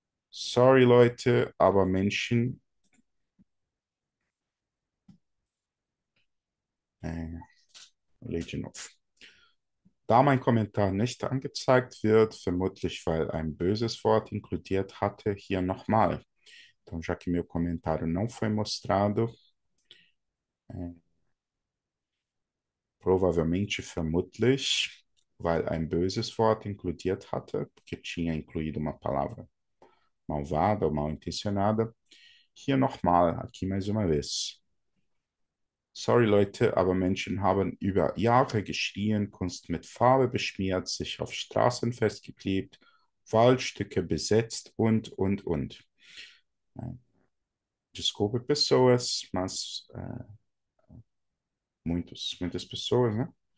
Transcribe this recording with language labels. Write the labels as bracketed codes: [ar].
[de] Sorry Leute, aber Menschen. Legion of. Da mein Kommentar nicht angezeigt wird, vermutlich weil ein böses Wort inkludiert hatte, hier nochmal. [pt] Então, já que meu comentário não foi mostrado, provavelmente, [de] vermutlich, weil ein böses Wort inkludiert hatte, [pt] porque tinha incluído uma palavra malvada ou mal intencionada. [de] Hier nochmal, [pt] aqui mais uma vez. [de] Sorry Leute, aber Menschen haben über Jahre geschrien, Kunst mit Farbe beschmiert, sich auf Straßen festgeklebt, Waldstücke besetzt und. [pt] Desculpe pessoas, mas muitas pessoas, né?